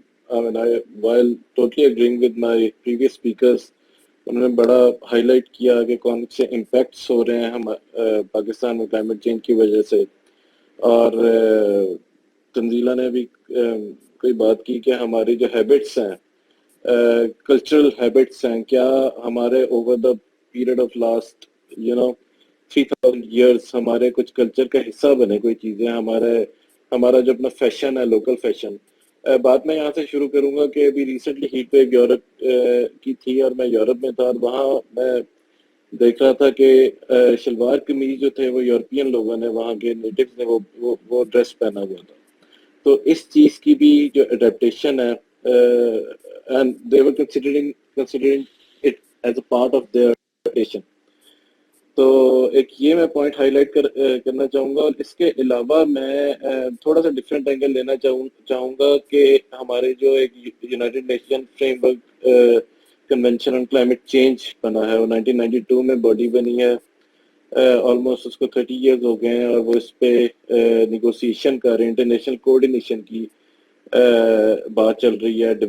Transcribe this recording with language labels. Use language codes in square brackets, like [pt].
[en] while totally agreeing with my previous speakers, [ur] انہوں نے بڑا ہائی لائٹ کیا کہ کون سے امپیکٹس ہو رہے ہیں ہم پاکستان میں کلائمیٹ چینج کی وجہ سے, اور تنزیلہ نے بھی کوئی بات کی کہ ہماری جو ہیبٹس ہیں, کلچرل ہیبٹس ہیں, کیا ہمارے [en] over the period of last 3000 years [ur] ہمارے کچھ کلچر کا حصہ بنے کوئی چیزیں, ہمارا جو اپنا فیشن ہے, لوکل فیشن. بات میں یہاں سے شروع کروں گا کہ ابھی ریسنٹلی ہیٹ ویو یورپ کی تھی, اور میں یورپ میں تھا, اور وہاں میں دیکھ رہا تھا کہ شلوار قمیض جو تھے وہ یورپین لوگوں نے, وہاں کے نیٹیوز نے وہ ڈریس پہنا ہوا تھا. تو اس چیز کی بھی جو اڈیپٹیشن ہے, [en] and they were considering it as a part of their adaptation. [ur] تو ایک یہ میں پوائنٹ ہائی لائٹ کرنا چاہوں گا, اور اس کے علاوہ میں تھوڑا سا ڈفرینٹ اینگل لینا چاہوں گا کہ ہمارے جو ایک United nation frame work convention on climate change بنا ہے, وہ 1992 میں باڈی بنی ہے, آلموسٹ اس کو 30 ایئرز ہو گئے ہیں, اور وہ اس پہ نیگوسیشن کر رہے ہیں, انٹرنیشنل کوآرڈینیشن کی بات چل رہی ہے.